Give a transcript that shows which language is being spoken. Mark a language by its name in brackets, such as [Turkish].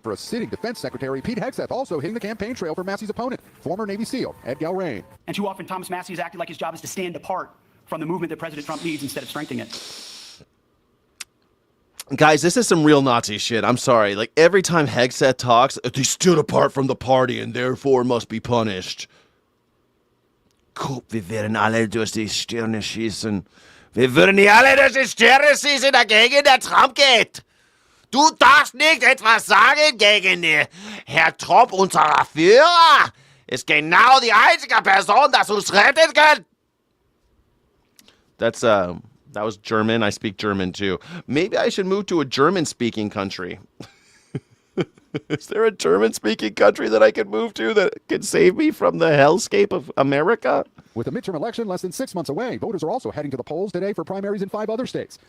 [English] For a sitting defense secretary, Pete Hegseth also hitting the campaign trail for Massey's opponent, former Navy SEAL Ed Galrain. And too often, Thomas Massie has acted like his job is to stand apart from the movement that President Trump needs instead of strengthening it. Guys, this is some real Nazi shit. I'm sorry. Like, every time Hegseth talks, they stood apart from the party and therefore must be punished. [German] Wir werden alle durch die Stirne schießen. Wir würden die alle durch die Stirne schießen, dagegen der Trump geht. Du darfst nicht etwas sagen gegen den Herr Trump, unser Führer. Ist genau die einzige Person, das uns retten kann. [English] That was German. I speak German too. Maybe I should move to a German-speaking country. Is there a German-speaking country that I could move to that could save me from the hellscape of America? With the midterm election less than 6 months away, voters are also heading to the polls today for primaries in 5 other states.